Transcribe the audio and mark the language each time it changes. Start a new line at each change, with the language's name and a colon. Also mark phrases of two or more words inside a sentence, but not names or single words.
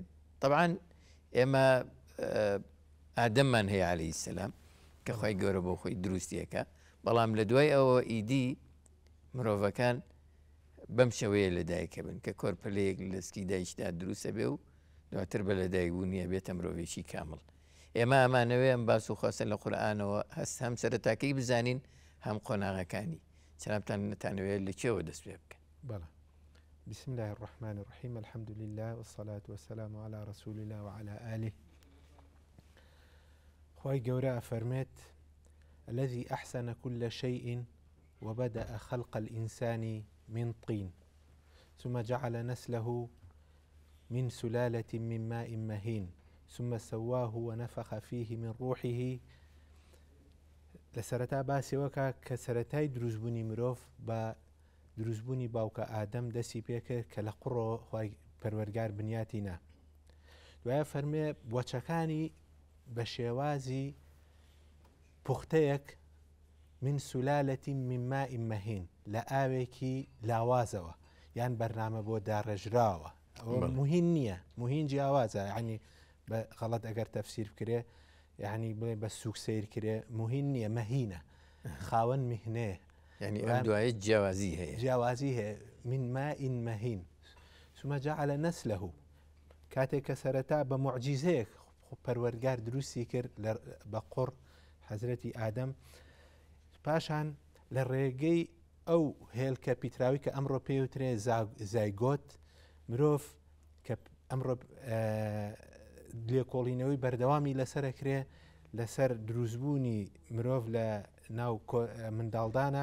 Central Kurdish: طبعاً ئێمە ئادەممان هەیە
Arabic: عەلەیهی سەلام
Central Kurdish: کە خوای گەورە بۆ خۆی دروستیەکە، بەڵام لە دوای ئەوە ئیدی مرۆڤەکان بەم شێوەیە لەدایکە بن کە کۆرپەلەیەک لەسکی دایکدا دروستە بێ و دواتر بە لەدایکبوونیە بێتە مرۆڤێکی کامڵ. ئێمە ئەمانەوێ ئەم باس و خواستە لە قورئانەوە هەست هەم سەرەتاکەی بزانین هەم قۆناغەکانی. جەنابتان نەتانەوێت لەکوێوە دەست پێ بکەن. بەڵێ.
Arabic: بسم الله الرحمن الرحيم الحمد لله والصلاة والسلام على رسول الله وعلى آله.
Central Kurdish: خوای گەورە ئەفەرمێت
Arabic: الذي أحسن كل شيء وبدأ خلق الإنسان من طين ثم جعل نسله من سلالة من ماء مهين ثم سواه ونفخ فيه من روحه.
Central Kurdish: لسرتا باسی وەکە کە سەرەتای دروستبوونی مرۆڤ بە دروستبوونی باوکە ئادەم دەستی پێکرد کە لە قوڕۆ خوای پەروەردگار بنیاتینا. دوایە فەرمێ بۆچەکانی بە شێوازی پوختەیەک
Arabic: من سولالەتی من ماء مەهین
Central Kurdish: لە ئاوێکی لاوازەوە یان بەرنامە بۆ داڕێژراوە. مهین نییە، مهین جیاوازە، یعنی بە غەڵەت ئەگەر تەفسیر بکرێ یعنی بڵێ بە سووک سیر کرێ مهین نییە، مەهینە، خاوەن میهنەیە، یعنی ئەم دوایە جیاوازی هەیە، جیاوازی هەیە.
Arabic: من ماء مەهین ثم جعل نسله
Central Kurdish: کاتێک کە سەرەتا بە موعجیزەیەک پەروەردگار دروستی کرد بە قوڕ حەزرەتی ئادەم، پاشان لە ڕێگەی ئەو هێلکە پیتراوی کە ئەمڕۆ پێوترێ زایگۆت مرۆڤ کە ئەمڕۆ لێکۆڵینەوەی بەردەوامی لەسەرەکرێ لەسەر دروستبوونی مرۆڤ لە ناو منداڵدانە.